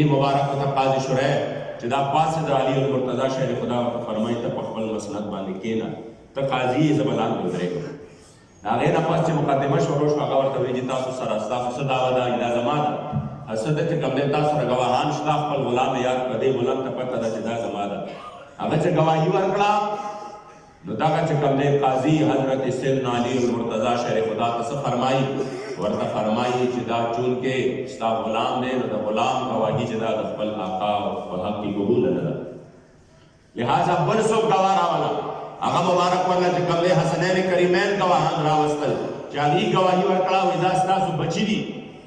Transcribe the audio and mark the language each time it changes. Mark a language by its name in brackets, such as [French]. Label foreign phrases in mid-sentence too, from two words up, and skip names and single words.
[Pashto] مبارک ته قاضي شریف چې دا پاسې د علي المرتضی شیر خدا ورته فرمایي ته په خپل مسند باندې کښېنه ته قاضي یې زه به لاندې ودرېږم د هغې نه پس چې مقدمه شروع شوه هغه ورته وایي چې تاسو سره ستاسو څه دعوه ده دا زما ده څه ده چې کوم دی تاسو سره ګواهان شته خپل غلام یاد کړه دې غلام ته پته ده چې دا زما ده هغه چې ګواهي ورکړه نو دغه چې کوم دی قاضي حضرت سیدنا علی المرتضی شیر خدا ته څه فرمایي ورته فرمایي چې دا چونکې ستا غلام دی نو د غلام ګواهي چې دا د خپل آقا په حق کې قبوله نه ده لہذا بل څوک ګواه راوله هغه مبارک ورله چې کوم دی حسنین کریمین ګواهان راوستل چې هغې ګواهي ورکړه وایي دا ستاسو بچي دي